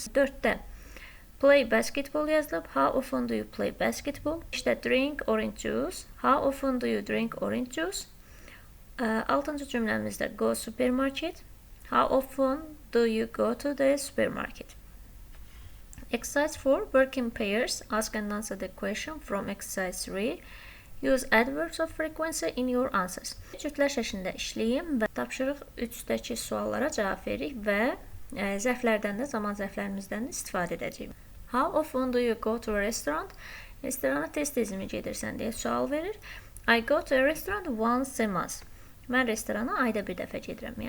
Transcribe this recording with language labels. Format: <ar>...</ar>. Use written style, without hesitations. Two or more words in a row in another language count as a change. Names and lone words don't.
<en>4-də play basketball yazılıb. How often do you play basketball? 5-də drink orange juice. How often do you drink orange juice?</en> <az>6-cı cümləmizdə</az> <en>go supermarket. How often do you go to the supermarket? Exercise 4. Work in pairs. Ask and answer the question from exercise 3. Use adverbs of frequency in your answers.</en> <az>Cütlər şəklində işləyin və tapşırıq 3-dəki suallara cavab veririk və zərflərdən də, zaman zərflərimizdən də istifadə edəcəyik.</az> <en>How often do you go to a restaurant?</en> <az>Restorana tez-tezmi gedirsən deyə sual verir.</az> <en>I go to a restaurant once a month.</en> <az>Mən restorana ayda bir dəfə gedirəm.</az>